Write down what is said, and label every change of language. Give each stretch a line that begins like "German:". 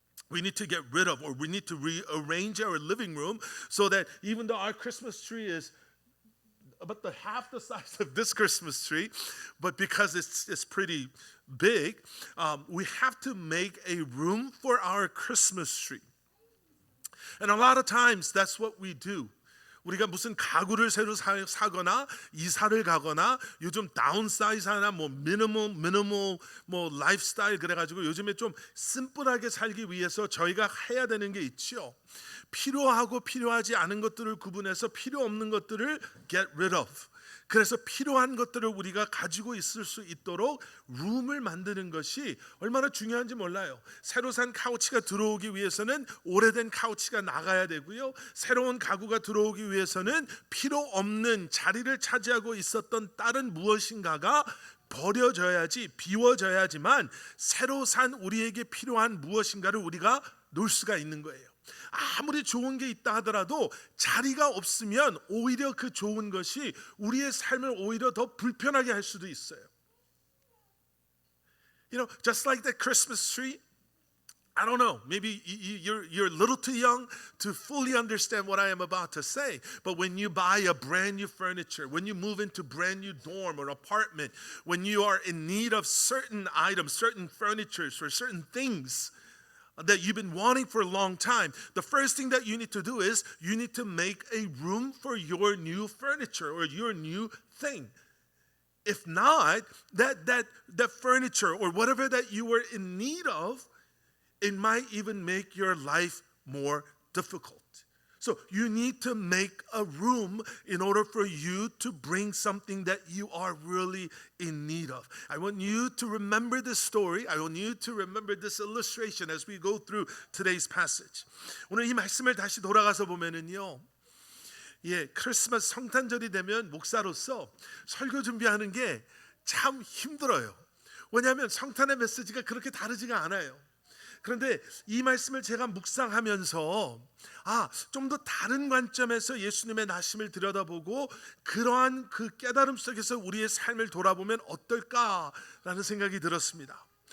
English: We need to get rid of, or we need to rearrange our living room so that even though our Christmas tree is about half the size of this Christmas tree, but because it's pretty big, we have to make a room for our Christmas tree. And a lot of times that's what we do.
Korean: 우리가 무슨 가구를 새로 사거나 이사를 가거나 요즘 다운사이즈나 뭐 미니멀 뭐 라이프스타일 그래가지고 요즘에 좀 심플하게 살기 위해서 저희가 해야 되는 게 있죠. 필요하고 필요하지 않은 것들을 구분해서 필요 없는 것들을
English: get rid of.
Korean: 그래서 필요한 것들을 우리가 가지고 있을 수 있도록 룸을 만드는 것이 얼마나 중요한지 몰라요. 새로 산 카우치가 들어오기 위해서는 오래된 카우치가 나가야 되고요. 새로운 가구가 들어오기 위해서는 필요 없는 자리를 차지하고 있었던 다른 무엇인가가 버려져야지, 비워져야지만 새로 산 우리에게 필요한 무엇인가를 우리가 놓을 수가 있는 거예요. 아무리 좋은 게 있다 하더라도 자리가 없으면 오히려 그 좋은 것이 우리의 삶을 오히려 더 불편하게 할 수도 있어요.
English: You know, just like the Christmas tree, I don't know, maybe you're a little too young to fully understand what I am about to say, but when you buy a brand new furniture, when you move into brand new dorm or apartment, when you are in need of certain items, certain furniture or certain things that you've been wanting for a long time, the first thing that you need to do is you need to make a room for your new furniture or your new thing. If not, that furniture or whatever that you were in need of, it might even make your life more difficult. So you need to make a room in order for you to bring something that you are really in need of. I want you to remember this story. I want you to remember this illustration as we go through today's passage.
Korean: 오늘 이 말씀을 다시 돌아가서 보면은요. 크리스마스 성탄절이 되면 목사로서 설교 준비하는 게 참 힘들어요. 왜냐하면 성탄의 메시지가 그렇게 다르지가 않아요. 그런데 이 말씀을 제가 묵상하면서 좀 더 다른 관점에서 예수님의 나심을 들여다보고 그러한 그 깨달음 속에서 우리의 삶을 돌아보면 어떨까라는 생각이 들었습니다.